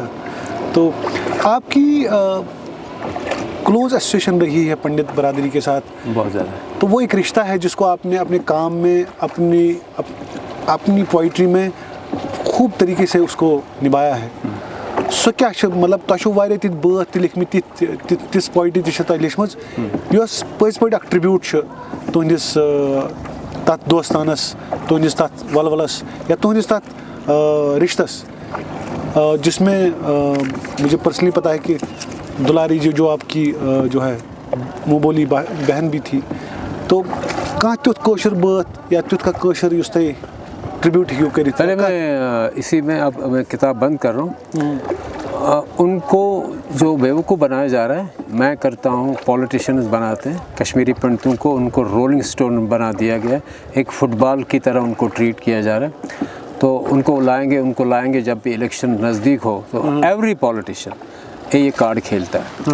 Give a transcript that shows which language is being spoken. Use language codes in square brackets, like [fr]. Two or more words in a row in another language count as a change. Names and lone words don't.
[ur] تو آپ کی کلوز ایسوسیشن رہی ہے پنڈت برادری کے ساتھ بہت زیادہ. تو وہ ایک رشتہ ہے جس کو آپ نے اپنے کام میں اپنی پوئٹری میں خوب طریقے سے اس کو نبھایا ہے. [ks] سو کیا چھِ مطلب تۄہہِ چھُو واریاہ تِتھۍ بٲتھ تہِ لیکھمٕتۍ تِژھ پویٹری تہِ چھِ تۄہہِ لیچھمٕژ یۄس پٔزۍ پٲٹھۍ اکھ ٹرٛبیوٗٹ چھِ تُہنٛدِس تَتھ دوستانَس تُہنٛدِس تَتھ ولولَس یا تُہنٛدِس تَتھ رشتَس [ur] جس میں مجھے پرسنلی پتا ہے کہ دلاری جی جو آپ کی جو ہے منہ بولی بہن بھی تھی [ks] تو کانٛہہ تیُتھ کٲشُر بٲتھ یا تیُتھ کانٛہہ کٲشُر یُس تۄہہِ ٹرibute ہیٚکِو کٔرِتھ. [ur] پہلے میں اسی میں اب میں کتاب بند کر رہا ہوں. ان کو جو بیوقوف بنایا جا رہا ہے میں کرتا ہوں, پولیٹیشنز بناتے ہیں کشمیری پنڈتوں کو, ان کو [en] rolling stone [ur] بنا دیا گیا, ایک فٹ بال کی طرح ان کو ٹریٹ کیا جا رہا ہے. تو ان کو لائیں گے جب بھی الیکشن نزدیک ہو تو [en] every politician [ur] یہ کارڈ کھیلتا ہے.